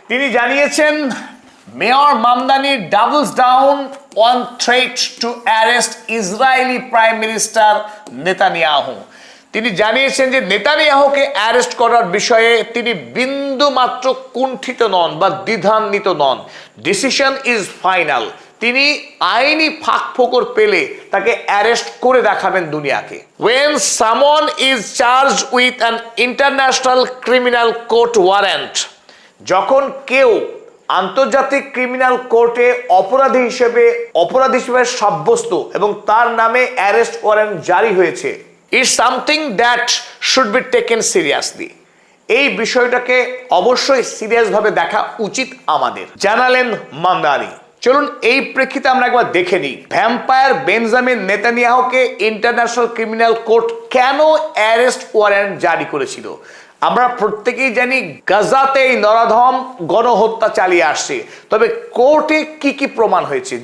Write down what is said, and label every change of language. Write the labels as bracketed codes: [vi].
[bn] তিনি জানিয়েছেন, [en] Mayor Mamdani doubles down on threat to arrest Israeli prime minister Netanyahu. [bn] তিনি জানিয়েছেন যে নেতানিয়াহুকে অ্যারেস্ট করার বিষয়ে তিনি বিন্দু মাত্র কুণ্ঠিত নন বা দ্বিধান্বিত নন। [en] Decision is final. [bn] তিনি আইনি ফাঁকফোকর পেলে তাকে অ্যারেস্ট করে দেখাবেন দুনিয়াকে। [en] When someone is charged with an international criminal court warrant, [bn] যখন কেউ আন্তর্জাতিক ক্রিমিনাল কোর্টে অপরাধী হিসেবে সাব্যস্ত এবং তার নামে অ্যারেস্ট ওয়ারেন্ট জারি হয়েছে, [en] is something that should be taken seriously. [bn] এই বিষয়টাকে অবশ্যই সিরিয়াস ভাবে দেখা উচিত আমাদের, জানালেন মামদানি। চলুন এই প্রেক্ষিতে আমরা একবার দেখে নিই vampire Benjamin নেতানিয়াহুকে international criminal court কেন অ্যারেস্ট ওয়ারেন্ট জারি করেছিল। আমরা প্রত্যেকেই জানি গাজাতে এই নরাধম গণহত্যা চালিয়ে আসছে, তবে কোর্টে কি কি প্রমাণ হয়েছে।